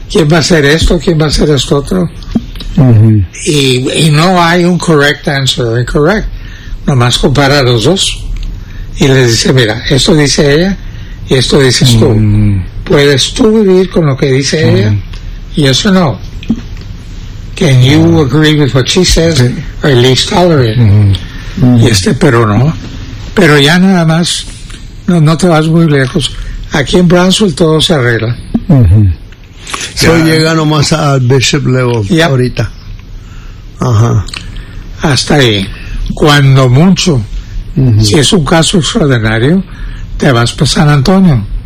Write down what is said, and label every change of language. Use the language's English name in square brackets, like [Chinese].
[Spanish] ¿Quién va a hacer esto? ¿Quién va a hacer esto otro? Mm-hmm. Y no hay un [English] correct answer or incorrect. [Spanish] Nomás compara a los dos y les dice, mira, esto dice ella y esto dices tú. Mm. ¿Puedes tú vivir con lo que dice ella? [English] Yes or no? Can you agree with what she says or at least tolerate? Mm-hmm. Mm-hmm. [Spanish] Y este, pero no. Pero ya nada más, no te vas muy lejos. Aquí en Brownsville todo se arregla. Mm-hmm. Yeah. So llega nomás al bishop level ahorita. Ajá. Hasta ahí. Cuando mucho, si es un caso extraordinario, te vas para San Antonio.